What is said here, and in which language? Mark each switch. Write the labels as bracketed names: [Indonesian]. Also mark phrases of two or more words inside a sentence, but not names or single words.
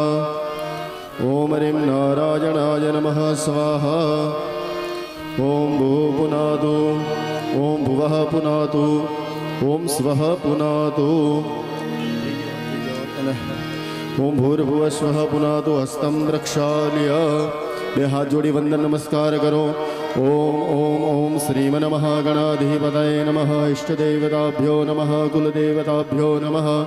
[Sanskrit] ओम ह्रीं नारायणाय नमः स्वाहा। ओम भूः पुनातु, ओम भुवः पुनातु, ओम स्वः पुनातु, ओम भूर्भुवः स्वः पुनातु। हस्तं प्रक्षाल्य [Gujarati] બે હાથ જોડી વંદન નમસ્કાર કરો। [Sanskrit] ओम ओम ओम श्रीमन्महागणाधिपतये नमः। इष्टदेवताभ्यो नमः, कुलदेवताभ्यो नमः।